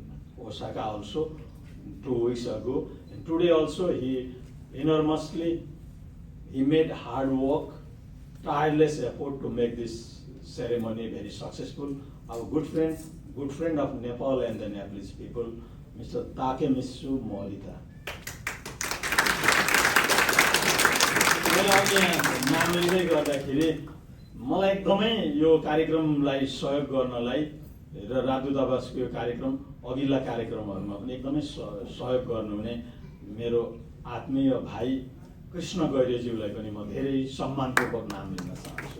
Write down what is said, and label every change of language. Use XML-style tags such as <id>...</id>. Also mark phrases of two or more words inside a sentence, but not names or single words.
<en>Osaka also 2 weeks ago, and today also he made hard work, tireless effort to make this ceremony very successful. Our good friend of Nepal and the Nepalese people, Mr. Takemitsu Morita.</en> <ne>नाम लिँदै गर्दाखेरि मलाई एकदमै यो कार्यक्रमलाई सहयोग गर्नलाई र राजदूतावासको यो कार्यक्रम अघिल्ला कार्यक्रमहरुमा पनि एकदमै सहयोग गर्नुहुने मेरो आत्मीय भाइ कृष्ण गैरेज्यूलाई पनि म धेरै सम्मानपूर्वक नाम लिन चाहन्छु।</ne>